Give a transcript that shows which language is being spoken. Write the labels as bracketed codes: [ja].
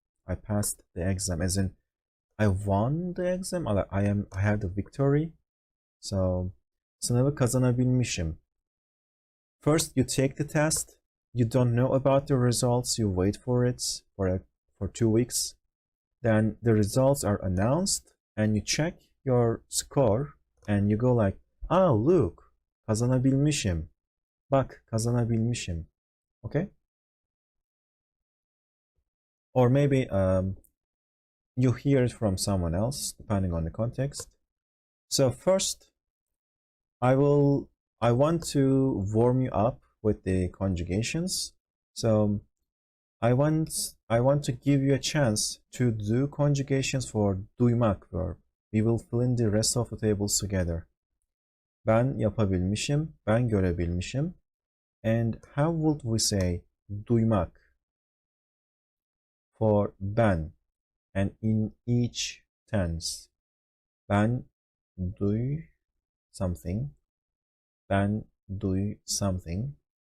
[en] I passed the exam, as in I won the exam, I had the victory. [tr] So sınavı kazanabilmişim. [en] First, you take the test. You don't know about the results. You wait for it for 2 weeks. Then the results are announced, and you check your score, and you go like, ah, look, kazanabilmişim. [tr] Bak, kazanabilmişim. Okay? [en] Or maybe you hear it from someone else, depending on the context. So first, I want to warm you up with the conjugations. So I want to give you a chance to do conjugations for duymak verb. We will fill in the rest of the tables together. [tr] Ben yapabilmişim, ben görebilmişim. [en] And how would we say duymak for ben and in each tense? [tr] Ben duy something. Ben duy something.